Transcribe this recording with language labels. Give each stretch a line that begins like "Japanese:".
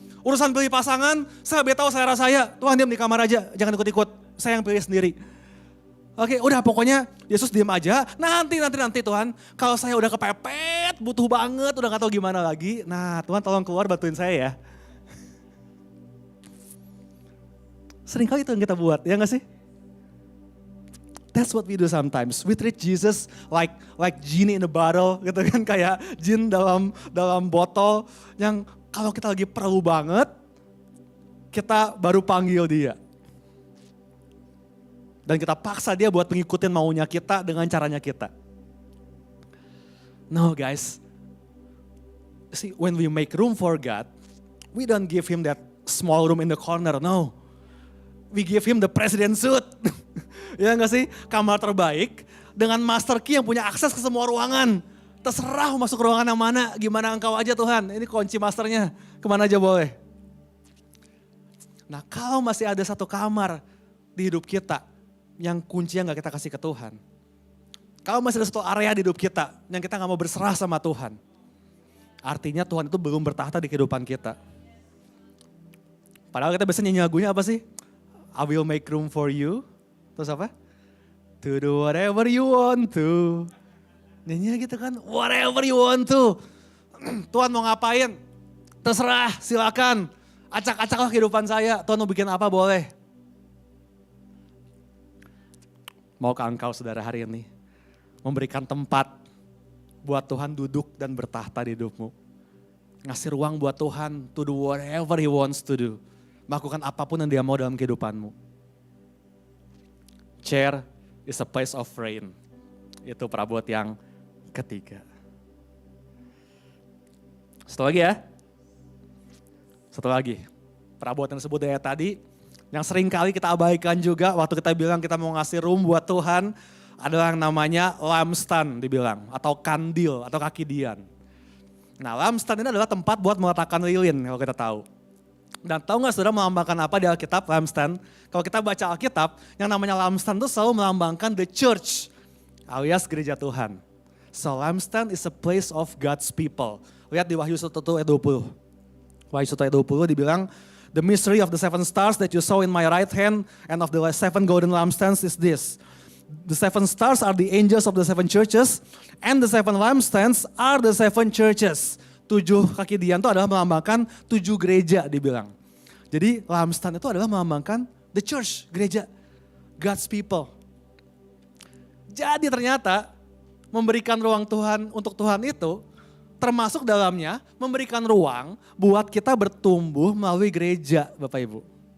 Indonesian: Urusan pilih pasangan, saya lebih tahu selera saya. Tuhan diam di kamar aja, jangan ikut-ikut. Saya yang pilih sendiri. Oke, udah pokoknya Yesus diam aja. Nanti Tuhan, kalau saya udah kepepet, butuh banget, udah gak tahu gimana lagi. Nah Tuhan tolong keluar bantuin saya ya. Seringkali itu yang kita buat, ya gak sih?
English: That's what we do sometimes. We treat Jesus like genie in a bottle
Indonesian: gitu kan. Kayak jin dalam botol yang kalau kita lagi perlu banget, kita baru panggil dia. Dan kita paksa dia buat mengikutin maunya kita dengan caranya kita.
English: No guys, see when we make room for God, we don't give him that small room in the corner, no. We give him the president suite.
Indonesian: Ya enggak sih? Kamar terbaik dengan master key yang punya akses ke semua ruangan. Terserah masuk ruangan yang mana, gimana engkau aja Tuhan. Ini kunci masternya, kemana aja boleh. Nah kalau masih ada satu kamar di hidup kita, yang kuncinya gak kita kasih ke Tuhan. Kalau masih ada satu area di hidup kita yang kita gak mau berserah sama Tuhan. Artinya Tuhan itu belum bertahta di kehidupan kita. Padahal kita biasanya nyanyi lagunya apa sih?
English: I will make room for you.
Indonesian: Terus apa?
English: To do whatever you want to.
Indonesian: Nyanyinya gitu kan,
English: whatever you want to.
Indonesian: Tuhan mau ngapain? Terserah, silakan. Acak-acaklah kehidupan saya. Tuhan mau bikin apa boleh. Maukah engkau saudara hari ini memberikan tempat buat Tuhan duduk dan bertahta di hidupmu. Ngasih ruang buat Tuhan
English: to do whatever he wants to do.
Indonesian: Melakukan apapun yang dia mau dalam kehidupanmu.
English: Chair is a place of rain.
Indonesian: Itu perabot yang ketiga. Satu lagi ya. Satu lagi. Perabot yang disebut dari tadi. Yang sering kali kita abaikan juga waktu kita bilang kita mau ngasih room buat Tuhan. Adalah yang namanya lampstand dibilang. Atau kandil atau kaki dian. Nah lampstand ini adalah tempat buat meletakkan lilin kalau kita tahu. Dan tahu gak saudara melambangkan apa di Alkitab lampstand? Kalau kita baca Alkitab yang namanya lampstand itu selalu melambangkan the church. Alias gereja Tuhan.
English: So lampstand is a place of God's people.
Indonesian: Lihat di Wahyu 1 ayat 20. Wahyu 1 ayat 20 dibilang,
English: the mystery of the seven stars that you saw in my right hand and of the seven golden lampstands is this. The seven stars are the angels of the seven churches and the seven lampstands are the seven churches.
Indonesian: 7 kaki dian itu adalah melambangkan 7 gereja dibilang. Jadi lampstand itu adalah melambangkan the church, gereja, God's people. Jadi ternyata memberikan ruang Tuhan untuk Tuhan itu termasuk dalamnya memberikan ruang buat kita bertumbuh melalui gereja Bapak Ibu.